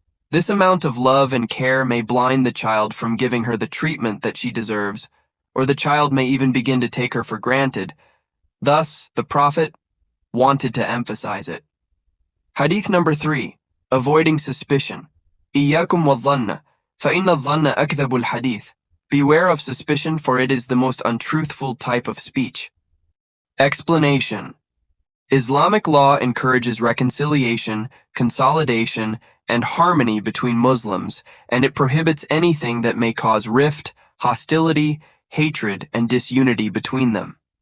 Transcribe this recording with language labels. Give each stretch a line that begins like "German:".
English: This amount of love and care may blind the child from giving her the treatment that she deserves, or the child may even begin to take her for granted. Thus, the Prophet wanted to emphasize it. Hadith number 3. Avoiding suspicion.
Arabic: إياكم والظن فإن الظن أكذب الحديث.
English: Beware of suspicion, for it is the most untruthful type of speech. Explanation. Islamic law encourages reconciliation, consolidation, and harmony between Muslims, and it prohibits anything that may cause rift, hostility, hatred, and disunity between them.